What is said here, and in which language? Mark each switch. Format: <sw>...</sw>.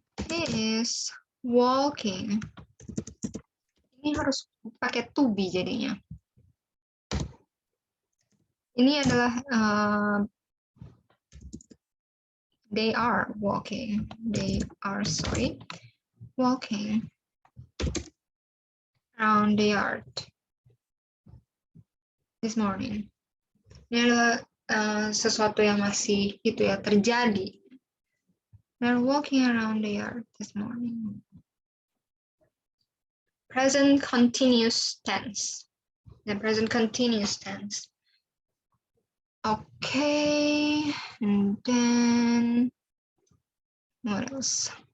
<en>He is walking.</en> <id>Ini harus pakai to be jadinya. Ini adalah</id> <en>they are walking. They are, sorry, walking around the yard this morning.</en> <id>Ini adalah sesuatu yang masih itu ya terjadi.</id> <en>They're walking around the yard this morning. Present continuous tense. The present continuous tense. Okay, and then what else?</en>